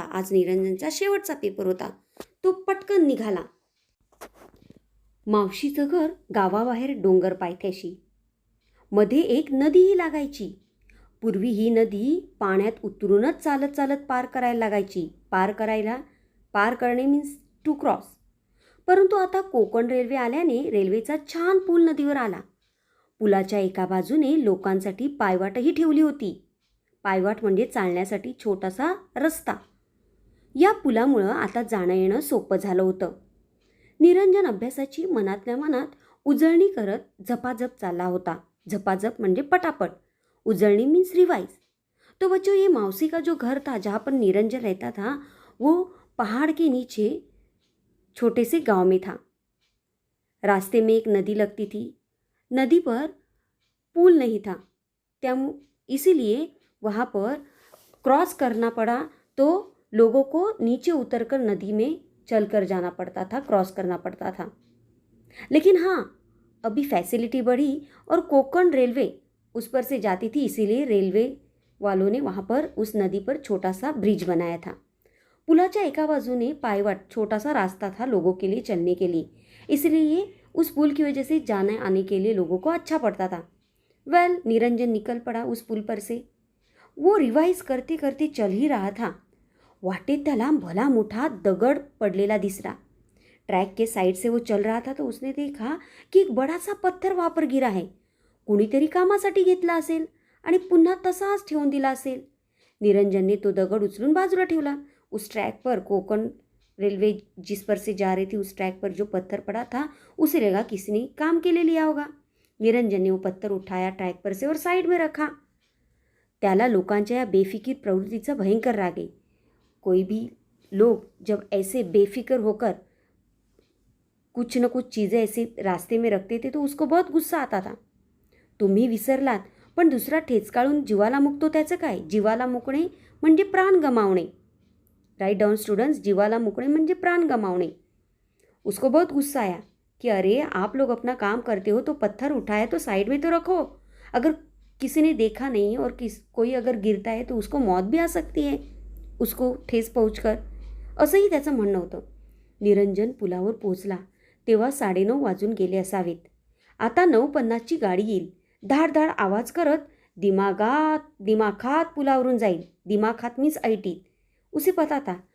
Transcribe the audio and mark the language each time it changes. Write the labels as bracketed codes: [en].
[mr] आज निरंजनचा शेवटचा पेपर होता. तो पटकन निघाला. मावशीचं घर गावाबाहेर डोंगर पायथ्याशी. मध्ये एक नदीही लागायची. पूर्वी ही नदी पाण्यात उतरूनच चालत पार करायला लागायची. पार करणे [en] Means to cross. [mr] परंतु आता कोकण रेल्वे आल्याने रेल्वेचा छान पूल नदीवर आला. पुलाच्या एका बाजूने लोकांसाठी पायवाटही ठेवली होती. पायवाट म्हणजे चालण्यासाठी छोटासा रस्ता. या पुलामुळं आता जाणं येणं सोपं झालं होतं. निरंजन अभ्यासाची मनातल्या मनात उजळणी करत झपाझप चालला होता. झपाझप म्हणजे पटापट, उजळणी [en] Means revise. [hi] तो बच्चों, ये मौसी का जो घर था जहाँ पर निरंजन रहता था वो पहाड़ के नीचे छोटे से गांव में था. रास्ते में एक नदी लगती थी. नदी पर पुल नहीं था, इसीलिए वहाँ पर क्रॉस करना पड़ा. तो लोगों को नीचे उतरकर नदी में चलकर जाना पड़ता था, क्रॉस करना पड़ता था. लेकिन हाँ, अभी फैसिलिटी बढ़ी और कोकण रेलवे उस पर से जाती थी, इसीलिए रेलवे वालों ने वहाँ पर उस नदी पर छोटा सा ब्रिज बनाया था. [mr] पुलाच्या एका बाजूने पायवाट, [hi] छोटा सा रास्ता था लोगों के लिए चलने के लिए, इसलिए उस पुल की वजह से जाने आने के लिए लोगों को अच्छा पड़ता था. निरंजन निकल पड़ा उस पुल पर से. वो रिवाइज करते करते चल ही रहा था. [mr] वाटेत त्याला भला मोठा दगड पडलेला दिसला. [hi] ट्रैक के साइड से वो चल रहा था तो उसने देखा की एक बड़ा सा पत्थर वहाँ पर गिरा है. [mr] कुणीतरी कामासाठी घेतला असेल आणि पुन्हा तसाच ठेवून दिला असेल. निरंजनने तो दगड उचलून बाजूला ठेवला. [hi] उस ट्रैक पर, कोकण रेलवे जिस पर से जा रही थी, उस ट्रैक पर जो पत्थर पड़ा था उसे लगा किसी ने काम के लिए लिया होगा. निरंजन ने वो पत्थर उठाया ट्रैक पर से और साइड में रखा. [mr] त्याला लोकांच्या या बेफिकीर प्रवृत्तीचा भयंकर राग आहे. [hi] कोई भी लोग जब ऐसे बेफिक्र होकर कुछ न कुछ चीज़ें ऐसे रास्ते में रखते थे तो उसको बहुत गुस्सा आता था. [mr] तुम्ही विसरलात, पण दुसरा ठेचकाळून जीवाला मुकतो त्याचं काय. जीवाला मुकणे म्हणजे प्राण गमावणे. [en] write down students, [mr] जीवाला मुकणे म्हणजे प्राण गमावणे. [hi] उसको बहुत गुस्सा आया कि अरे आप लोग अपना काम करते हो तो पत्थर उठाया तो साइड में तो रखो. अगर किसी ने देखा नहीं और कोई अगर गिरता है तो उसको मौत भी आ सकती है उसको ठेस पहुंचकर, [mr] असंही त्याचं म्हणणं होतं. निरंजन पुलावर पोहोचला तेव्हा 9:30 वाजून गेले असावेत. आता 9:50ची गाडी येईल. धाड आवाज करत दिमाखात पुलावरून जाईल. दिमाखात मीन्स ऐटीत. [hi] उसे पता था